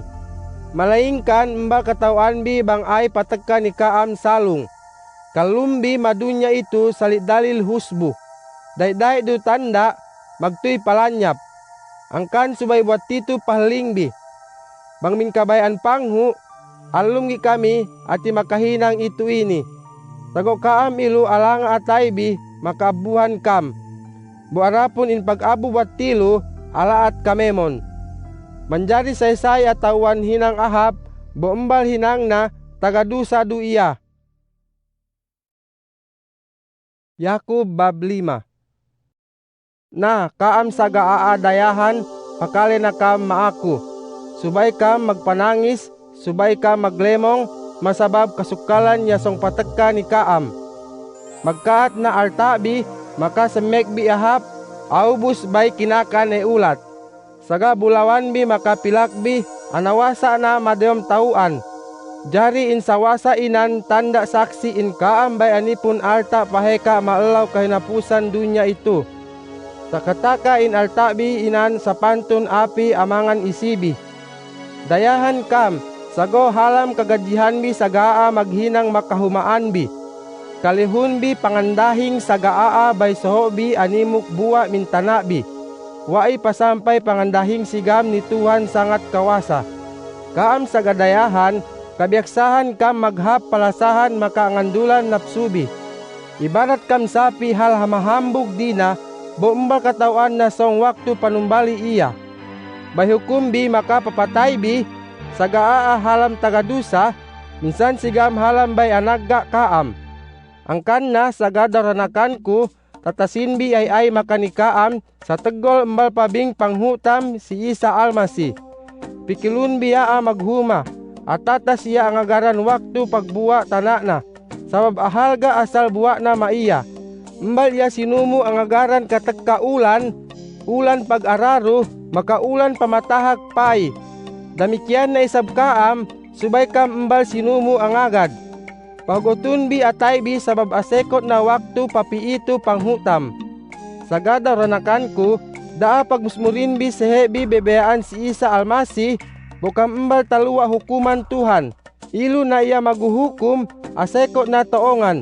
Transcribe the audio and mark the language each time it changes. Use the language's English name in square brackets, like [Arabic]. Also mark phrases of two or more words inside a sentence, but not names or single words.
[Central Sama] Malaingkan mbal katawan bi bang ay patagka ni kaam salung. Kalumbi madunya itu salit dalil husbu. Day-day du tanda magtuy palanyap. Angkan subay buat titu pahlingbi. Bang min kabayan panghu, alumgi kami ati makahinang itu ini. Tago kaam ilu alang ataybi makabuhan kam. Buarapun in pag-abu buat tilu alaat kamemon. Manjari say-say atawan hinang ahap, boembal hinang na tagadusa du iya. Yakub bab 5. Na kaam saga aadayahan, pakale na kam maaku. Subay kam magpanangis, subay kam maglemong, masabab kasukalan yasong patekka ni kaam. Magkaat na artabi, maka semekbi ahap, aubus bay kinakan e ulat. Saga bulawan bi makapilakbi, anawasa na madeom tauan. Jari in sawasa inan tanda saksi in kaam bay anipun arta paheka maelaw kahinapusan dunya itu. Sakataka in artabi inan sa pantun api amangan isibi. Dayahan kam, sago halam kagajihan bi sagaa maghinang makahumaan bi. Kalihun bi pangandahing sagaa bay soho bi animuk buwa mintana bi. waay pasampay pangandahing sigam ni Tuhan sangat kawasa. Kaam sa gadayahan, kabiaksahan kam maghap palasahan makaangandulan napsubi. Ibarat kam sapi hal hamahambog dina, bombal katawan na song waktu panumbali iya. Bayhukum bi makapapatay bi, sagaa halam tagadusa, minsan sigam halam bay anagga kaam. Angkan na sagadaranakan ko, tatasinbi ay makanikaam sa tegol embal pabing panghutam si Isa Almasi. Pikilun biya maghuma, at tatas siya ang agaran waktu pagbuwa tanana, sabab ahalga asal buwa na maiya. Embal ya sinumo ang agaran kategka ulan pag-araro, makaulan pamatahak pay. Damikian na isab kaam, subay kam embal sinumo ang agad. Pagutun bi atay bi sabab asekot na waktu papiito panghutam. Sagada ranakan ko, daa pagmusmurin bi sehebi bebeyaan si Isa Almasi, bukam embal taluwa hukuman Tuhan. Ilu na iya maguhukum, asekot na toongan.